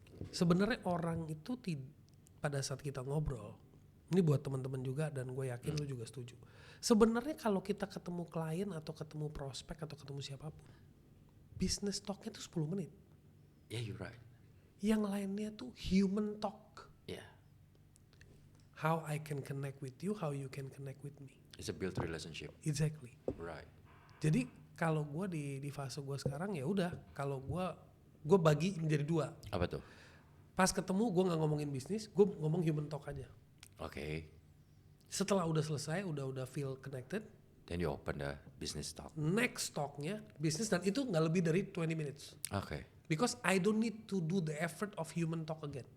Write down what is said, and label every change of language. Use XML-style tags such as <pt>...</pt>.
<id>Sebenarnya orang itu pada saat kita ngobrol, ini buat teman-teman juga dan gue yakin lu juga setuju. Sebenarnya kalau kita ketemu klien atau ketemu prospek atau ketemu siapapun, business talknya tuh 10 menit.</id> <en>Yeah, you're right.</en> <id>Yang lainnya tuh human talk.</id> <en>Yeah. How I can connect with you, how you can connect with me. It's a built relationship. Exactly. Right.</en> <id>Jadi kalau gue di fase gue sekarang ya udah, kalau gue bagi menjadi dua. Apa tuh? Pas ketemu gue nggak ngomongin bisnis, gue ngomong human talk aja. Oke. Setelah udah selesai, udah</id> <en>feel connected, Then you open the business talk.</en> <id>next talknya bisnis dan itu nggak lebih dari 20 minutes. Oke.</id> <en>Because I don't need to do the effort of human talk again.</en>